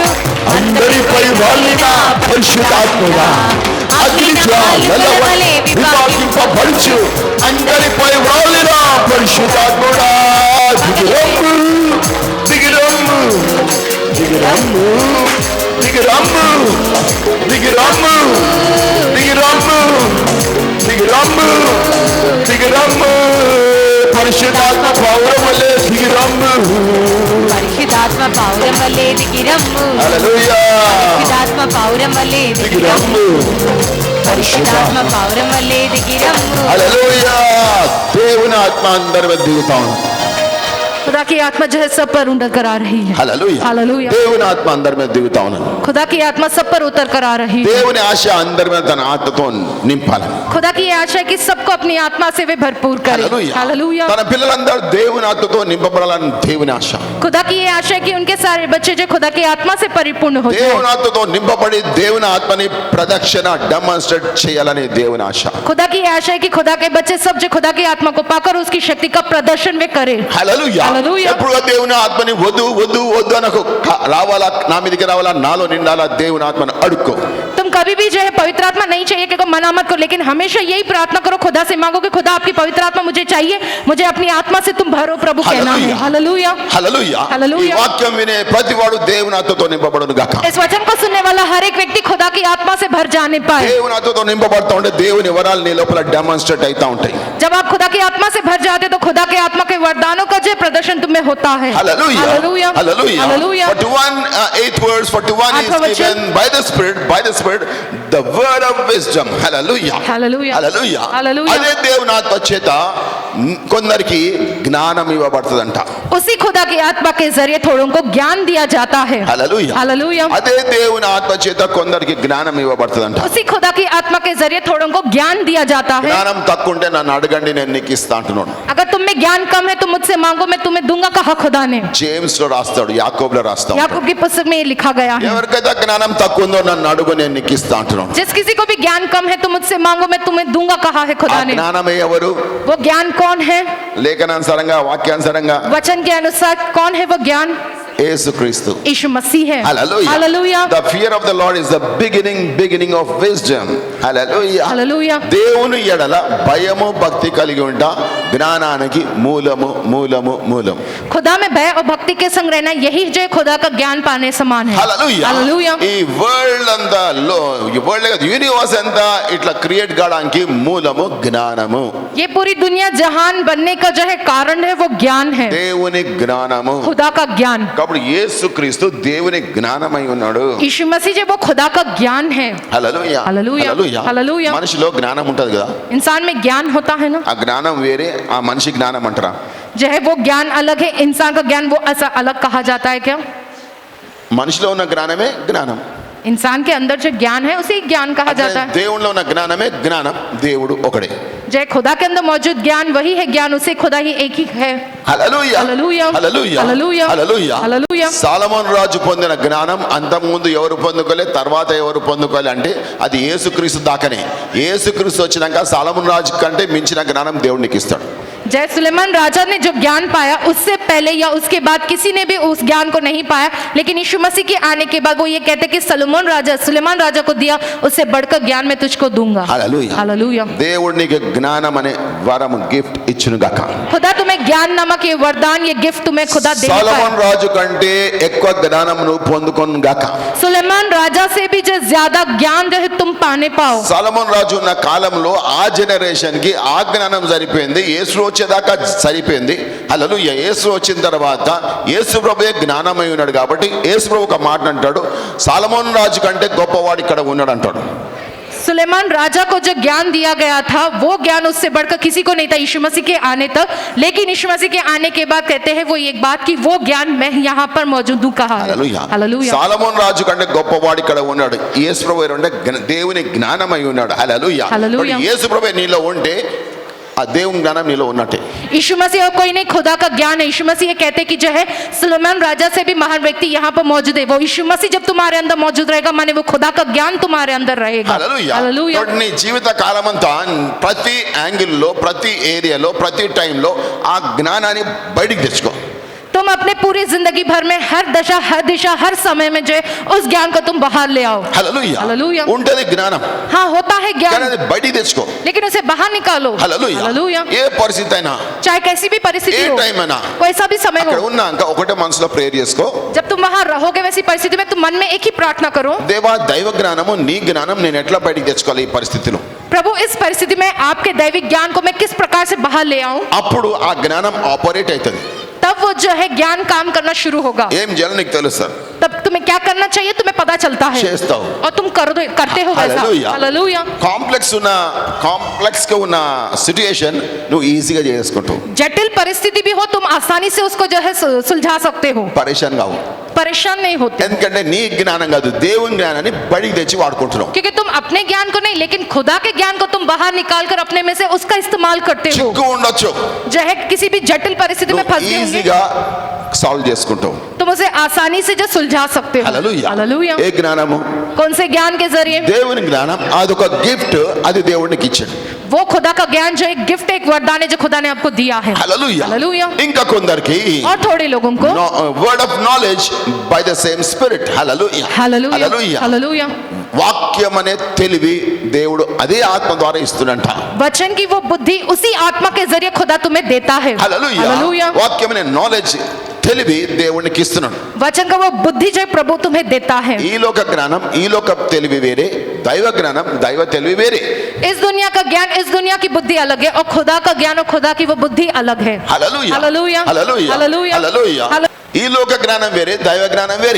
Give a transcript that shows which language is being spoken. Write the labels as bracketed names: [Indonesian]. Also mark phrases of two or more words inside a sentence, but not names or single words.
[Telugu] అందరిపై వ్రాలిన పరిశుద్ధాత్ముడా అగ్ని జ్వాలల వలె విభాగింపబడుచు అందరిపై వ్రాలిన పరిశుద్ధాత్ముడా దిగిరమ్ము దిగిరమ్ము దిగిరమ్ము దిగిరమ్ము దిగిరమ్ము దిగిరమ్ము దిగిరమ్ము దిగిరమ్ము పరిశుద్ధాత్మ పౌరం వలె దిగిరమ్ము పరిశుద్ధాత్మ పౌరం వలె దిగిరమ్ము హల్లెలూయా పరిశుద్ధాత్మ పౌరం వలె దిగిరమ్ము పరిశుద్ధాత్మ పౌరం వలె దిగిరమ్ము హల్లెలూయా దేవుని ఆత్మ అందరి మీద దిగుతా ఉంది [Hindi] खुदा की आत्मा जो है सब पर उतर कर आ रही है [Telugu] హల్లెలూయా హల్లెలూయా దేవుని ఆత్మ అందరి మీద దిగుతా ఉన్నాను [Hindi] खुदा की आत्मा सब पर उतर कर आ रही है [Telugu] దేవుని ఆశ అందరి మీద తన ఆత్మతో నింపాలని [Hindi] खुदा की ये आशा है कि सबको अपनी आत्मा से वे भरपूर करे [Telugu] హల్లెలూయా [Hindi] हालेलुया [Telugu] తన పిల్లలందరూ దేవుని ఆత్మతో నింపబడాలని దేవుని ఆశ [Hindi] खुदा की ये आशा है कि उनके सारे बच्चे जो खुदा की आत्मा से परिपूर्ण हो जाए [Telugu] దేవుని ఆత్మతో నింపబడి దేవుని ఆత్మని ప్రదక్షిణ డెమాన్స్ట్రేట్ చేయాలని దేవుని ఆశ [Hindi] खुदा की ये आशा है कि खुदा के बच्चे सब जो खुदा की आत्मा को पाकर उसकी शक्ति का प्रदर्शन वे करे [Telugu] హల్లెలూయా హల్లెలూయా. ఎప్పుడు దేవుని ఆత్మని వద్దు వద్దు వద్దు అనకు రావాలా నా మీదకి రావాలా నాలో నిండాలా దేవుని ఆత్మను అడుక్కో [Hindi] तुम कभी भी जो है पवित्र आत्मा नहीं चाहिए कि मना मत करो लेकिन हमेशा यही प्रार्थना करो खुदा से मांगो कि खुदा आपकी पवित्र आत्मा मुझे चाहिए मुझे अपनी आत्मा से तुम भरो प्रभु कहना है हालेलुया [Telugu] హల్లెలూయా ఈ హల్లెలూయా. వాక్యం వినే ప్రతివాడు దేవుని ఆత్మతో నింపబడును గాక [Hindi] इस वचन को सुनने वाला हर एक व्यक्ति खुदा की आत्मा से भर जाने पाए [Telugu] దేవుని ఆత్మతో నింపబడుతూ ఉంటే దేవుని వరాలు నీ లోపల డెమాన్స్ట్రేట్ అవుతా ఉంటాయి [Hindi] जब आप खुदा की आत्मा से भर जाते तो खुदा के आत्मा के वरदानों का जो प्रदर्शन तुम्हें होता है [English] Hallelujah. [Hindi] हालेलुया [English] Hallelujah. [Hindi] हालेलुया [English] 8th verse, 41 is [Hindi] आठवां वचन. [English] given by the Spirit, the word of wisdom. Hallelujah. Hallelujah. Hallelujah. Hallelujah. [Telugu] అదే దేవుని ఆత్మ చేత కొందరికి జ్ఞానం ఇవ్వబడుతుందంట. [Hindi] उसी खुदा की आत्मा के जरिए थोड़ों को ज्ञान दिया जाता है [English] Hallelujah. [Hindi] हालेलुया [Telugu] అదే దేవుని ఆత్మ చేత కొందరికి జ్ఞానం ఇవ్వబడుతుందంట. [Hindi] उसी खुदा की आत्मा के जरिए थोड़ों को ज्ञान दिया जाता है [Telugu] జ్ఞానం తక్కువ ఉంటే నన్ను అడగండి నేను నీకు ఇస్తా అంటున్నాడు. [Hindi] अगर तुम में ज्ञान कम है तो मुझसे मांगो मैं तुम्हें दूंगा कहा खुदा ने [Telugu] జేమ్స్ లో రాస్తాడు, యాకోబులో రాస్తాడు. [Hindi] याकूब की पुस्तक में ये लिखा गया है [Telugu] ఎవరికైతే జ్ఞానం తక్కువ ఉందో నన్ను అడుగు నేను నీకు ఇస్తా అంటున్నాడు. [Hindi] जिस किसी को भी ज्ञान कम है तो मुझसे मांगो मैं तुम्हें दूंगा कहा है ఆ खुदा ने [Telugu] జ్ఞానమే ఎవరు? [Hindi] वो ज्ञान कौन है [Telugu] లేఖనానుసారంగా వాక్యానుసారంగా [Hindi] वचन के अनुसार कौन है वो ज्ञान [Telugu] యేసుక్రీస్తు. [Hindi] यीशु मसीह है [English] Hallelujah. [Hindi] हालेलुया [English] The fear of the Lord is the beginning of wisdom. Hallelujah. [Hindi] हालेलुया [Telugu] దేవుని ఎడల భయము భక్తి కలిగి ఉంట జ్ఞానానికి మూలము. [Hindi] खुदा में भय और भक्ति के संग रहना यही जो है खुदा का ज्ञान पाने समान है [English] Hallelujah. [Hindi] हालेलुया [Telugu] ఈ వరల్డ్ అంతా యూనివర్స్ అంతా ఇట్లా క్రియేట్ కావడానికి మూలము జ్ఞానము. [Hindi] ये पूरी दुनिया जहान बनने का जो है कारण है वो ज्ञान है [Telugu] దేవుని జ్ఞానము. [Hindi] खुदा का ज्ञान [Telugu] కాబట్టి యేసుక్రీస్తు దేవుని జ్ఞానమై ఉన్నాడు. [Hindi] यीशु मसीह जो वो खुदा का ज्ञान है [Telugu] హల్లెలూయా. హల్లెలూయా. హల్లెలూయా. మనిషిలో జ్ఞానం ఉంటది కదా, [Hindi] इंसान में ज्ञान होता है ना [Telugu] ఆ జ్ఞానం వేరే ఆ మనిషి జ్ఞానం అంటారా? [Hindi] जो है वो ज्ञान अलग है इंसान का ज्ञान वो ऐसा अलग कहा जाता है क्या [Telugu] మనిషిలో ఉన్న జ్ఞానమే జ్ఞానం, [Hindi] इंसान के अंदर जो ज्ञान है उसे ज्ञान कहा जाता है [Telugu] దేవునిలో ఉన్న జ్ఞానమే జ్ఞానం, దేవుడు ఒకడే. [Hindi] जो है खुदा के अंदर मौजूद ज्ञान वही है ज्ञान उसे खुदा ही एक ही है [Telugu] హల్లెలూయా. హల్లెలూయా. హల్లెలూయా. హల్లెలూయా. హల్లెలూయా. హల్లెలూయా. సాలమోను రాజు పొందిన జ్ఞానం అంతకుముందు ఎవరు పొందుకోలే, తర్వాత ఎవరు పొందుకోలే అంటే అది యేసుక్రీస్తు దాకనే. యేసుక్రీస్తు వచ్చినాక సాలమోను రాజు కంటే మించిన జ్ఞానం దేవునికి ఇస్తాడు. [Hindi] जय सुलेमान राजा ने जो ज्ञान पाया उससे पहले या उसके बाद किसी ने भी उस ज्ञान को नहीं पाया, लेकिन यीशु मसीह के आने के बाद वो ये कहते कि सुलेमान राजा को दिया उससे बढ़कर ज्ञान मैं तुझको दूंगा [Telugu] హల్లెలూయా. [Hindi] हालेलुया [Telugu] దేవుడు నీకు జ్ఞానం అనే వరం గిఫ్ట్ ఇచ్చును గాక. [Hindi] खुदा तुम्हें ज्ञान नामक ये वरदान ये गिफ्ट तुम्हें खुदा दे [Telugu] సాలమోను రాజు కంటే ఎక్కువ జ్ఞానం నువ్వు పొందుకొను గాక. [Hindi] सुलेमान राजा से भी जो ज्यादा ज्ञान जो है तुम पाने पाओ [Telugu] సాలమోను రాజు ఉన్న కాలంలో ఆ జనరేషన్ కి ఆ జ్ఞానం సరిపోయింది, యేసు వచ్చేదాకా సరిపోయింది. హల్లెలూయా. యేసు వచ్చిన తర్వాత యేసు ప్రభువే జ్ఞానమై ఉన్నాడు కాబట్టి యేసు ప్రభు ఒక మాట అంటాడు, సాలమోను రాజు కంటే గొప్పవాడు ఇక్కడ ఉన్నాడు అంటాడు. [Hindi] सुलेमान राजा को जो ज्ञान दिया गया था वो ज्ञान उससे बढ़कर किसी को नहीं था यीशु मसीह के आने तक, लेकिन यीशु मसीह के आने के बाद कहते हैं वो एक बात कि वो ज्ञान मैं यहाँ पर मौजूद हूँ कहा है [Telugu] హల్లెలూయా. [Hindi] हालेलुया [Telugu] సాలమోను రాజు కంటే గొప్పవాడు ఇక్కడ ఉన్నాడు. యేసు ప్రభు అంటే దేవుని జ్ఞానమై ఉన్నాడు. హల్లెలూయా. హల్లెలూయా. యేసు ప్రభు నీలో ఉంటే ఆ దేవుని జ్ఞానం నీలో ఉన్నట్టే. [Hindi] यीशु मसीह और कोई नहीं, खुदा का ज्ञान है। यीशु मसीह ये कहते कि जो है सुलेमान राजा से भी महान व्यक्ति यहाँ पर मौजूद है। वो यीशु मसीह जब तुम्हारे अंदर मौजूद रहेगा, माने वो खुदा का ज्ञान तुम्हारे अंदर रहेगा। [Telugu] హల్లెలూయా. [Hindi] हालेलुया। [Telugu] కాబట్టి నీ జీవిత కాలమంతా ప్రతి యాంగిల్లో, ప్రతి ఏరియాలో, ప్రతి టైంలో ఆ జ్ఞానాన్ని బయటికి తెచ్చుకో. [Hindi] तुम अपने पूरी जिंदगी भर में हर दशा, हर दिशा, हर समय में जो है उस ज्ञान को तुम बाहर ले आओ। [Telugu] హల్లెలూయా. హల్లెలూయా. ఉంటది జ్ఞానం, [Hindi] हाँ, होता है [Telugu] కానీ [Hindi] ज्ञान, [Telugu] అది బయటికి తెచ్చుకో. [Hindi] लेकिन उसे बाहर निकालो। [Telugu] హల్లెలూయా. [Hindi] हालेलुया। [Telugu] ఏ పరిస్థితి అయినా, [Hindi] चाहे कैसी भी परिस्थिति [Telugu] ఏ [Hindi] हो, [Telugu] టైం అయినా, [Hindi] कोई सा भी समय [Telugu] అక్కడ [Hindi] हो, [Telugu] ఉన్నాక ఒకటే మనసులో ప్రేయర్ చేసుకో. [Hindi] जब तुम वहां रहोगे वैसी परिस्थिति में तुम मन में एक ही प्रार्थना करो, [Telugu] దేవా, దైవ జ్ఞానము, నీ జ్ఞానం నేను ఎట్లా బయటికి తెచ్చుకోవాలి ఈ పరిస్థితిలో. [Hindi] प्रभु इस परिस्थिति में आपके दैविक ज्ञान को मैं किस प्रकार से बाहर ले आऊं। [Telugu] అప్పుడు ఆ జ్ఞానం ఆపరేట్ అవుతుంది. [Hindi] तब वो जो है ज्ञान काम करना शुरू होगा। [Telugu] ఏం చేయాలో నీకు తెలుసు, [Hindi] तब तुम्हें क्या करना चाहिए तुम्हें पता चलता है, [Telugu] చేస్తావు. [Hindi] और तुम करते हो वैसा। [Telugu] హల్లెలూయా. [Hindi] हालेलुया। [Telugu] కాంప్లెక్స్ గా ఉన్న సిచ్యుయేషన్ నువ్వు ఈజీగా చేసుకుంటావు. [Hindi] जटिल परिस्थिति भी हो तुम आसानी से उसको जो है सुलझा सकते हो, [Telugu] పరేషాన్ కావు. [Hindi] परेशान नहीं होते, [Telugu] ఎందుకంటే నీ జ్ఞానం కాదు, దేవుని జ్ఞానాన్ని బయటికి తెచ్చి వాడుకుంటున్నావు. [Hindi] क्योंकि तुम अपने ज्ञान को नहीं लेकिन खुदा के ज्ञान को तुम बाहर निकाल कर अपने में से उसका इस्तेमाल करते हो। [Telugu] చిక్కు ఉండొచ్చు, [Hindi] जो है किसी भी जटिल परिस्थिति में [Telugu] నువ్వు [Hindi] फंसे होंगे, [Telugu] ఈజీగా సాల్వ్ చేసుకుంటావు. [Hindi] तुम उसे आसानी से जो सुलझा सकते हो। [Telugu] హల్లెలూయా. [Hindi] हालेलुया। [Telugu] ఏ జ్ఞానము? [Hindi] कौन से ज्ञान के जरिए? [Telugu] దేవుని జ్ఞానం అదొక గిఫ్ట్, అది దేవునికి ఇచ్చాడు. [Hindi] वो खुदा का ज्ञान जो एक गिफ्ट, एक वरदान है जो खुदा ने आपको दिया है। [Telugu] హల్లెలూయా. [Hindi] हालेलुया। [Telugu] ఇంకా కొందరికి [Hindi] और थोड़े लोगों को [English] word of knowledge by the same spirit. [Telugu] హల్లెలూయా. [Hindi] हालेलुया। [Telugu] హల్లెలూయా. [Hindi] हालेलुया। [Telugu] వాక్యం అనే తెలివి దేవుడు అదే ఆత్మ ద్వారా ఇస్తున్నంట. [Hindi] वचन की वो बुद्धि उसी आत्मा के जरिए खुदा तुम्हें देता है। [Telugu] హల్లెలూయా. [Hindi] हालेलुया। [Telugu] వాక్యం అనే నాలెడ్జ్, తెలివి దేవునికి ఇస్తున్నాడు. [Hindi] वचन का वो बुद्धि जो प्रभु तुम्हें देता है। [Telugu] ఈ లోక జ్ఞానం, ఈ లోక తెలివి వేరే, దైవ జ్ఞానం, దైవ తెలివి వేరే. [Hindi] इस दुनिया का ज्ञान, इस दुनिया की बुद्धि अलग है, और खुदा का ज्ञान और खुदा की वो बुद्धि अलग है। [Telugu] హల్లెలూయా. [Hindi] हालेलुया। [Telugu] హల్లెలూయా. [Hindi] हालेलुया। [Telugu] హల్లెలూయా. ఈ లోక జ్ఞానం వేరే, దైవ జ్ఞానం వేరే.